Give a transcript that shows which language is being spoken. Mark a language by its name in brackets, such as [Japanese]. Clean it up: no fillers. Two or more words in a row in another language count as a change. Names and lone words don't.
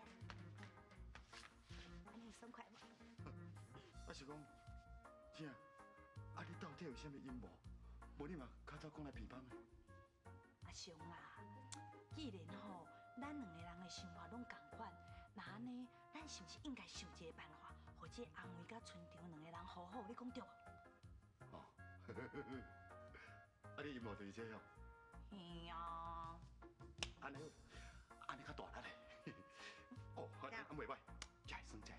[Min Nan Chinese] 安尼爽快无？啊是讲，姐，啊你到底有啥物阴谋？无你嘛较早讲来偏帮的。阿雄啦，既然吼，咱两个人的想法拢共款，那安尼，咱是不是应该想一个办法，或者阿梅甲村长两个人和好？你讲对无？哦，啊你阴谋就是这样。嘿啊。安尼较大力嘞。哦，安袂歹，这会算。